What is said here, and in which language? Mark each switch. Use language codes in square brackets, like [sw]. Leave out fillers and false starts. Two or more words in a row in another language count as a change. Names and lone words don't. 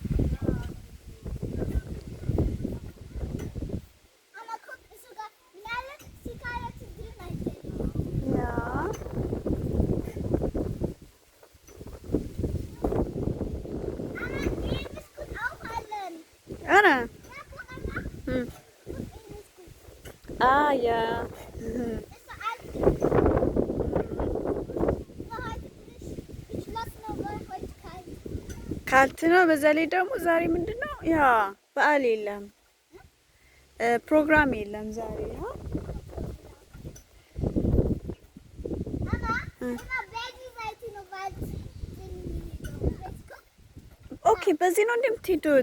[de] Mama, guck, ist sogar eine Zigarette drin. Ja. Anna. Ah, ja. [am] ካልት ነው። በዛ ላይ ደግሞ ዛሬ ምንድነው? ያ በዓል የለም፣ ፕሮግራም የለም ዛሬ። ኦኬ፣ በዚህ ነው እንደምትሄዱት?